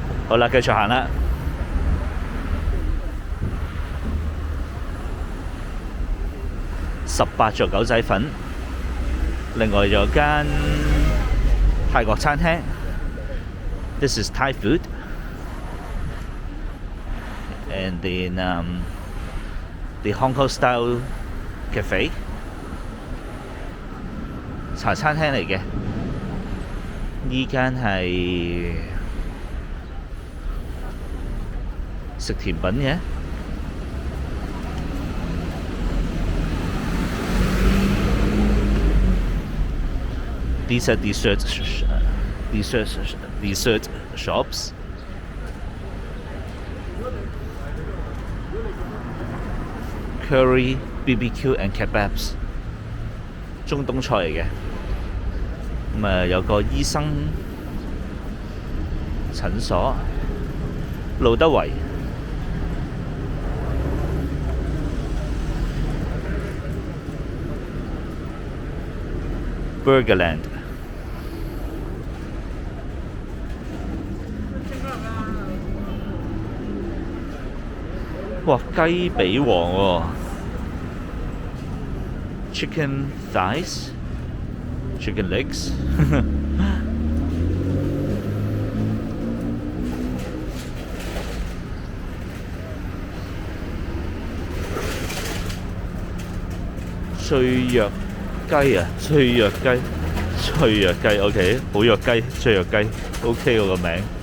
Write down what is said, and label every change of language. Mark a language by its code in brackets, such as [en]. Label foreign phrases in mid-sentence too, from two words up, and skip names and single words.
[yue] 好啦，繼續行啦。18座狗仔粉，另外有間泰國餐廳。 [en] This is Thai food. And then the Hong Kong style cafe. [yue] 茶餐廳嚟嘅。呢間係食甜品嘅。 [en] These are dessert shops. Curry, BBQ and kebabs. [yue] 中東菜嚟嘅。咁啊，有個醫生診所，路德圍。Burgerland。哇，雞髀王喎 ！ [en] Chicken thighs, chicken legs [yue] 脆弱雞啊，脆弱雞，脆弱雞 ，OK， 好弱雞，脆弱雞 ，OK 喎個名。